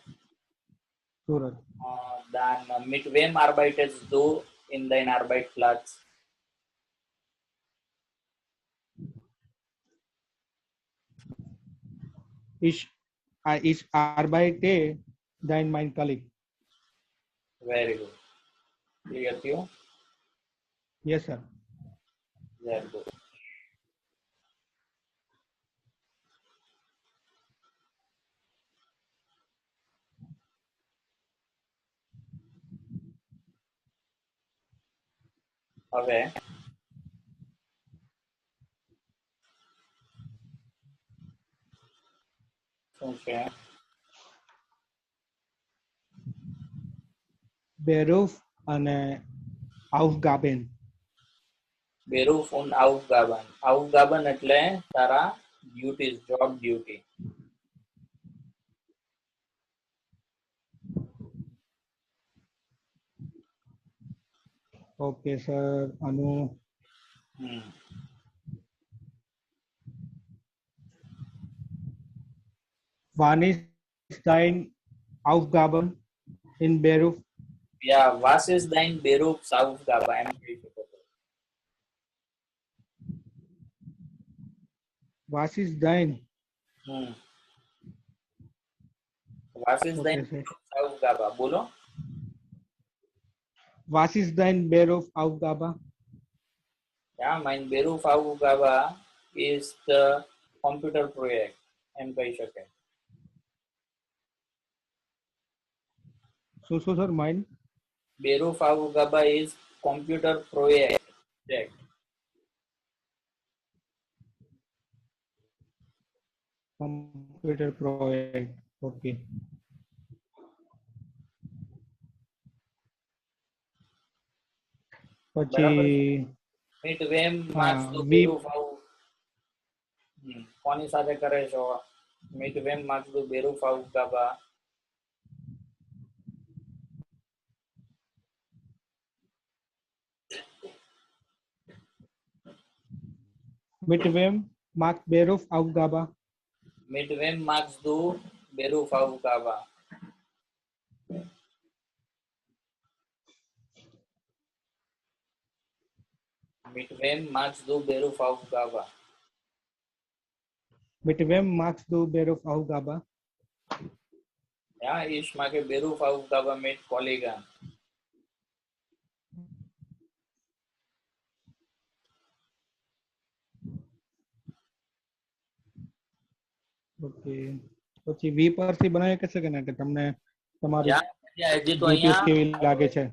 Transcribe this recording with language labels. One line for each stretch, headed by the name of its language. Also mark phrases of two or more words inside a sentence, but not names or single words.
German: Surat. Dann mit wem arbeitest du in dein Arbeitsplatz? Ich arbeite dein mein colleague.
English: Very good. Clear to you? Yes, sir. Very good.
Gujarati: હવે શું છે?
German: બેરૂફ અને aufgaben. Beruf und Aufgaben. Aufgaben
Gujarati: એટલે તારા ડ્યુટીઝ,
English: job duty. okay sir,
German: અનુ wann ist dein Aufgaben in Beruf? યા was ist dein Berufsaufgabe?
Gujarati: એમ કહી શકો છો.
German: Was ist dein? Was ist dein
English: Okay, sir.
German: Berufsaufgabe? બોલો. Was ist dein Berufsaufgabe? Ja, mein Berufsaufgabe ist
English: the computer project.
Gujarati: એમ કહી શકે. શું સર માઇન?
English: Berufsaufgabe is computer project. Computer project. Okay.
Gujarati: પછી
German: Mit wem machst du we
Gujarati: કોની સાથે કરે છો?
German: Mit wem machst du Berufsaufgabe? mit wem macht Berufsaufgabe? Mit wem machst du Berufsaufgabe? Mit wem machst du Berufsaufgabe? Mit wem machst du Berufsaufgabe? Ja, ich mache Berufsaufgabe mit Kollegen.
Gujarati: ઓકે. પછી વી પરથી બનાવી શકે છે કે તમને તમારી Ja, હજી તો ડ્યુટીઝ અહીંયા કેવી લાગે છે?